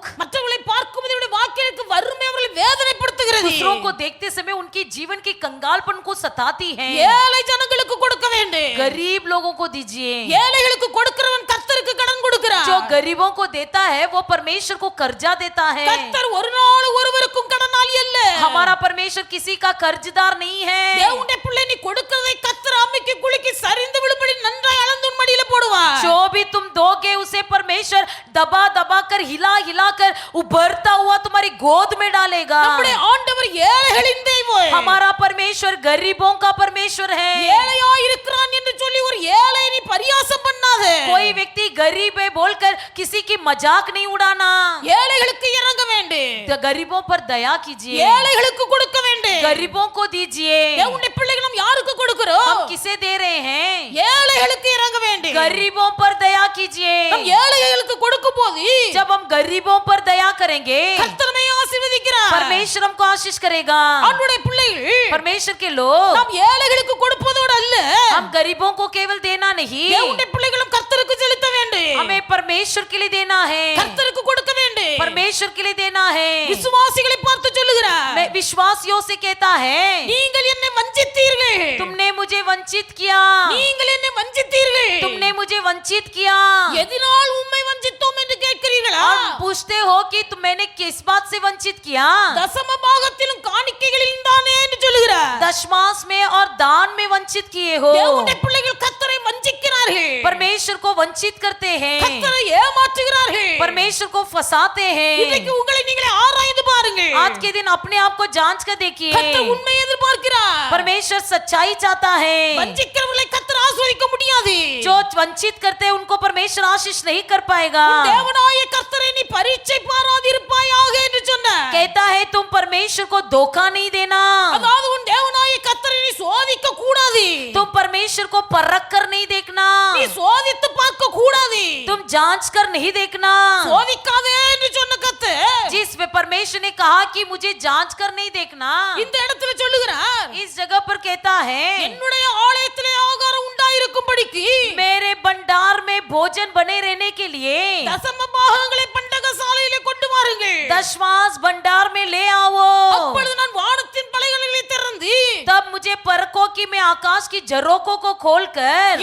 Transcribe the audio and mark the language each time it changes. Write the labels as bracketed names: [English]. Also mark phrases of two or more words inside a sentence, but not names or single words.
[Tamil] மற்றவர்களை பார்க்கும்போது அவருடைய வாக்கிற்கு வறுமை அவர்களை வேதனைப்படுத்துகிறது. [Hindi] दूसरों को देखते समय उनकी जीवन की कंगालपन को सताती है। [Tamil] ஏழை ஜனங்களுக்கு கொடுக்க வேண்டும், [Hindi] गरीब लोगों को दीजिए। [Tamil] ஏழைகளுக்கு கொடுக்கிறவன் கர்த்தருக்கு கடன் கொடுக்கிறார். [Hindi] जो गरीबों को देता है वो परमेश्वर को कर्जा देता है। [Tamil] கர்த்தர் ஒரு நாள் ஒருவருக்கும் கடனாளி அல்ல. [Hindi] हमारा परमेश्वर किसी का कर्जदार नहीं है। [Tamil] தேவனுடைய பிள்ளை நீ கொடுக்கிறதை கர்த்தர் அம்மிக்கு குலுக்கி சரிந்து விழும்படி நன்றாய் அளந்து உன் மடியில போடுவார். [Hindi] जो भी तुम दोगे उसे परमेश्वर दबा दबा कर हिला हिला कर उभरता हुआ तुम्हारी गोद में डालेगा। [Tamil] நம்முடைய ஆண்டவர் ஏழைகளின் தெய்வம். [Hindi] हमारा परमेश्वर गरीबों का परमेश्वर है। [Tamil] ஏழையா இருக்கிறான் என்று சொல்லி ஒரு ஏழை நீ பரியாசம் பண்ணாத. [Hindi] कोई व्यक्ति गरीब है बोलकर किसी की मजाक नहीं उड़ाना। [Tamil] ஏழைகளுக்கு இறங்க வேண்டும், [Hindi] तो गरीबों पर दया कीजिए, [Tamil] ஏழைகளுக்கு கொடுக்க வேண்டும். [Hindi] गरीबों को दीजिए। [Tamil] தேவனுடைய பிள்ளைகள் நாம் யாருக்கு கொடுக்கிறோம்? [Hindi] हम किसे दे रहे हैं? [Tamil] ஏழைகளுக்கு இறங்க வேண்டும். [Hindi] गरीबों पर दया कीजिए। [Tamil] நாம் ஏழைகளுக்கு கொடுக்கும்போது [Hindi] जब हम गरीबों पर दया करेंगे [Tamil] கர்த்தர் நம்மை ஆசீர்வதிக்கிறார். [Hindi] परमेश्वर हमको आशीष करेगा। [Tamil] ஆண்டவருடைய பிள்ளைகள் [Hindi] परमेश्वर के लोग [Tamil] நாம் ஏழைகளுக்கு கொடுப்பதோடு அல்ல, [Hindi] हम गरीबों को केवल देना नहीं, [Tamil] தேவனுடைய பிள்ளைகளும் கர்த்தருக்கு செலுத்த வேண்டும். [Hindi] हमें परमेश्वर के लिए देना है, [Tamil] கர்த்தருக்கு கொடுக்க வேண்டும். [Hindi] परमेश्वर के लिए देना है। [Tamil] விசுவாசிகளை பார்த்து சொல்லுகிறார் [Hindi] मैं विश्वासियों से कहता है [Tamil] நீங்கள் என்னை வஞ்சித்தீர்கள் [Hindi] तुमने मुझे वंचित किया [Tamil] நீங்கள் என்னை வஞ்சித்தீர்கள் [Hindi] तुमने मुझे वंचित किया [Tamil] எதனால் உம்மை வஞ்சித்தோம் என்று கேட்கிறீர்களா [Hindi] और पूछते हो कि मैंने किस बात से वंचित किया [Tamil] தசம பாகத்திலும் காணிக்கைகளிலும் தானே என்று சொல்லுகிறார் [Hindi] दशमांश में और दान में वंचित किए हो [Tamil] தேவனுடைய பிள்ளைகள் கர்த்தரை வஞ்சிக்கிறார்கள் [Hindi] परमेश्वर को वंचित करते हैं [Tamil] கர்த்தரை ஏமாற்றுகிறார்கள் [Hindi] परमेश्वर को फंसाते हैं [Tamil] இன்றைக்கு உங்களை நீங்களே ஆராய்ந்து பாருங்கள் [Hindi] आज के दिन अपने आप को जांच कर देखिए [Tamil] கர்த்தர் உண்மையை எதிர்பார்க்கிறார் [Hindi] परमेश्वर सच्चाई चाहता है [Tamil] வஞ்சிக்கிறவர்களை கர்த்தர் ஆசீர்வதிக்க முடியாது [Hindi] जो वंचित करते हैं उनको परमेश्वर आशीष नहीं कर पाएगा [Tamil] தேவனாய கர்த்தரை நீ பரீட்சை பாராதிருப்பாயாக என்று சொன்னார் [Hindi] कहता है तुम परमेश्वर को धोखा नहीं देना [Tamil] அதாவது உன் தேவனாய கர்த்தரை நீ சோதிக்க கூடாது [Hindi] तुम परमेश्वर को परख कर नहीं देखना [Tamil] நீ சோதித்து பார்க்க கூடாது [Hindi] तुम जांच कर नहीं देखना [Tamil] சோதிக்காதே என்று சொன்ன கர்த்தர் [Hindi] जिस पे परमेश्वर ने कहा कि मुझे जांच कर नहीं देखना [Tamil] இந்த இடத்துல சொல்லுகிறார் [Hindi] इस जगह पर कहता है [Tamil] என்னுடைய ஆலயத்திலே ஆகாரம் உண்டாயிருக்கும்படிக்கு [Hindi] मेरे भंडार में भोजन बने रहने के लिए [Tamil] தசம பாகங்களை பண்டகசாலையிலே கொண்டு வாருங்கள் [Hindi] दशमांश भंडार में ले आओ [Tamil] அப்பொழுது நான் வானத்தின் பலகைகளை திறந்து [Hindi] तब मुझे परखो कि मैं आकाश की झरोकों को खोलकर